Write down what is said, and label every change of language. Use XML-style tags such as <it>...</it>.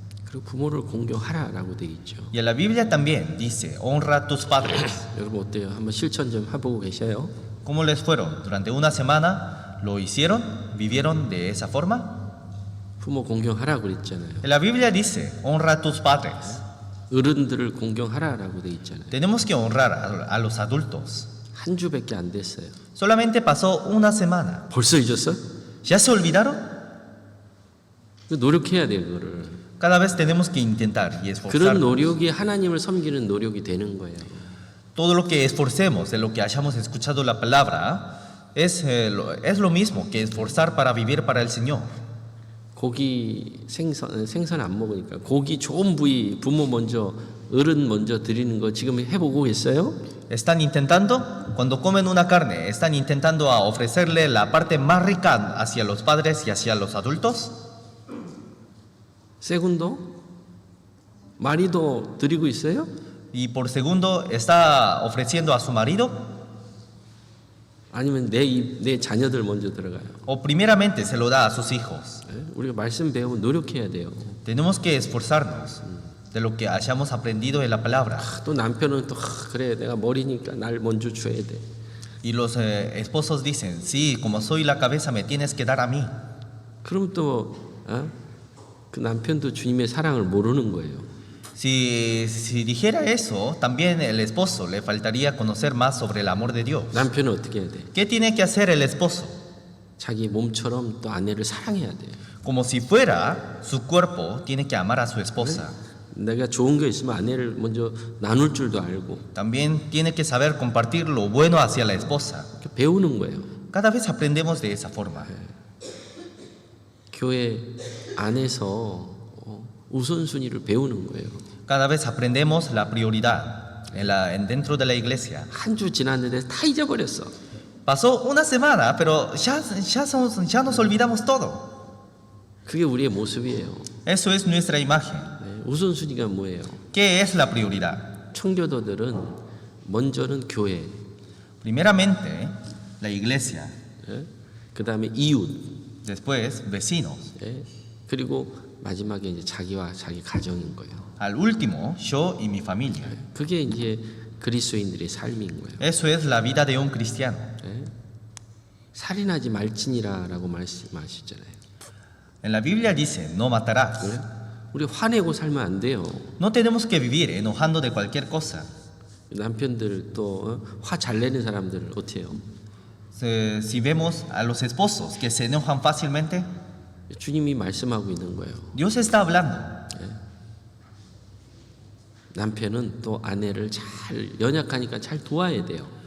<ko>그리고 부모를 공경하라라고 되어 있죠.</ko> <es>Y en la Biblia también dice, honra a tus padres.</es> <ko>여러분 어때요? 한번 실천 좀 해보고 계셔요?</ko> <es>¿Cómo les fueron? Durante una semana, ¿lo hicieron? ¿Vivieron de esa forma?</es> <ko>부모 공경하라고 그랬잖아요.</ko> <es>En la Biblia dice, honra a tus padres.</es> <ko>어른들을 공경하라라고 되어 있잖아요.</ko> <es>Tenemos que honrar a los adultos.</es> <ko>한 주밖에 안 됐어요.</ko> <es>Solamente pasó una semana.</es> <ko>벌써 잊었어?</ko> <es>¿Ya se olvidaron?</es> <ko>노력해야 돼요, 그거를.</ko> <es>Cada vez tenemos que intentar y esforzarnos.</es> <ko>노력이 하나님을 섬기는 노력이 되는 거예요.</ko> <es>Todo lo que esforcemos, de lo que hayamos escuchado la palabra, es lo mismo que esforzar para vivir para el Señor.</es> <ko>고기 생선 안 먹으니까 고기 좋은 부위 부모 먼저 어른 먼저 드리는 거 지금 해보고 있어요?</ko> <es>Están intentando, cuando comen una carne, están intentando a ofrecerle la parte más rica hacia los padres y hacia los adultos. 세군도 마리도</es> <ko>드리고 있어요?</ko> <es>Y por segundo, está ofreciendo a su marido.</es> <ko>아니면 내 자녀들 먼저 들어가요?</ko> <es>O primeramente se lo da a sus hijos.</es> <ko>우리가 말씀 배우고 노력해야 돼요.</ko> <es>Tenemos que esforzarnos de lo que hayamos aprendido en la palabra.</es> <ko>또 남편은 또 그래 내가 머리니까 날 먼저 줘야 돼.</ko> <es>Y los esposos dicen, sí, como soy la cabeza me tienes que dar a mí.</es> <ko>그럼 또 그 남편도 주님의 사랑을 모르는 거예요.</ko> <es>Si dijera eso, también el esposo le faltaría conocer más sobre el amor de Dios.</es> <ko>남편은 어떻게 해야 돼?</ko> <es>¿Qué tiene que hacer el esposo?</es> <ko>자기 몸처럼 또 아내를 사랑해야 돼.</ko> <es>Como si fuera su cuerpo, tiene que amar a su esposa.</es> <ko>내가 좋은 거 있으면 아내를 먼저 나눌 줄도 알고</ko> <es>También tiene que saber compartir lo bueno hacia la esposa.</es> <ko>이렇게 배우는 거예요.</ko> <es>Cada vez aprendemos de esa forma.</es> <ko>교회 안에서 우선순위를 배우는 거예요.</ko> <es>Cada vez aprendemos la prioridad dentro de la iglesia.</es> <ko>한 주 지났는데 다 잊어버렸어.</ko> <es>Pasó una semana, pero ya nos olvidamos todo.</es> <ko>그게 우리의 모습이에요.</ko> <es>Eso es nuestra imagen.</es> <ko>네, 우선순위가 뭐예요?</ko> <es>¿Qué es la prioridad?</es> <ko>청교도들은 먼저는 교회,</ko> <es>Primeramente, la iglesia.</es> <ko>그 다음에 이웃,</ko> <es>Después, vecinos.</es> <ko>예, 그리고 마지막에 이제 자기와 자기 가정인 거예요.</ko> <es>Al último, yo y mi familia.</es> <ko>그게 이제 그리스도인들의 삶인 거예요.</ko> <es>Eso es la vida de un cristiano.</es> <ko>예? 살인하지 말지니라라고 말씀하셨잖아요.</ko> <es>En la Biblia dice, no matarás.</es> <ko>그래? 우리 화내고 살면 안 돼요.</ko> <es>No tenemos que vivir enojando de cualquier cosa.</es> <ko>남편들 또 화 잘 내는 사람들 어때요?</ko> <es>Si vemos a los esposos que se enojan fácilmente,</es> <ko>주님이 말씀하고 있는 거예요.</ko> <es>Dios está hablando.</es> <ko>남편은 또 아내를 잘 연약하니까 잘 도와야 돼요.</ko>